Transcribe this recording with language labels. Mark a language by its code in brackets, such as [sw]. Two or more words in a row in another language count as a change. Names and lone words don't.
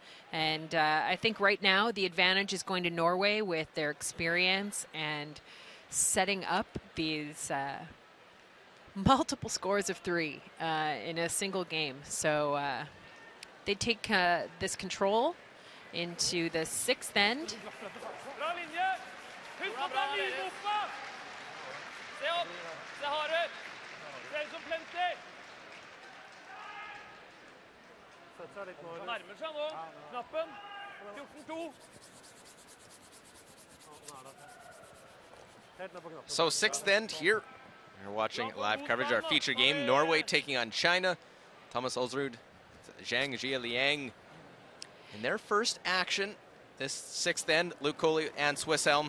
[en] And I think right now the advantage is going to Norway with their experience and setting up these multiple scores of 3 in a single game. So they take this control into the 6th end. [no] Nærmer seg nå. Knappen. 14-2. [en] So 6th end here. We're watching live coverage, our feature game. Norway taking on China. Thomas Olsrud, Zhang Jialiang. In their first action, this 6th end, Luke Coley and Swiss Elm.